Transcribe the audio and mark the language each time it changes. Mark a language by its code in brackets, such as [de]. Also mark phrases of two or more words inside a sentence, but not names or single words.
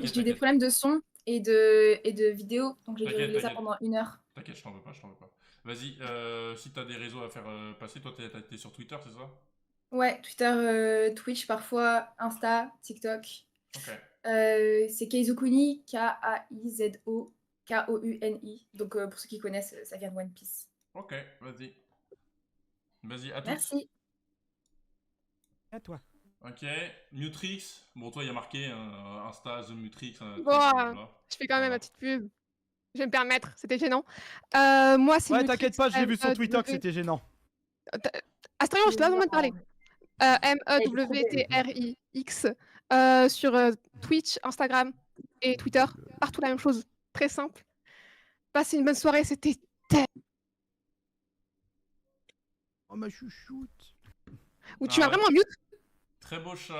[fr] j'ai eu des t'inquiète. problèmes de son et de vidéo, donc j'ai dû T'inquiète, régler ça t'inquiète. pendant 1 heure. T'inquiète, je t'en veux pas. Vas-y, si t'as des réseaux à faire passer, toi t'es sur Twitter, c'est ça? Ouais, Twitter, Twitch parfois, Insta, TikTok. Ok. C'est Keizokuni, K-A-I-Z-O-K-O-U-N-I. Donc pour ceux qui connaissent, ça vient de One Piece. Ok, vas-y. Vas-y, à tous. Merci. À toi. Ok, Mutrix. Bon, toi, il y a marqué Insta, The Mutrix. Bon, je fais quand même ma petite pub. Je vais me permettre, c'était gênant. Moi, c'est Ouais, Mutrix, t'inquiète pas, j'ai vu sur Twitter que M-E-W. c'était gênant. Astarion, je te laisse au moins de parler. M-E-W-T-R-I-X. Sur Twitch, Instagram et Twitter. Partout la même chose. Très simple. Passez une bonne soirée, c'était Oh ma chouchoute. Ou tu m'as vraiment mute? Très beau chat.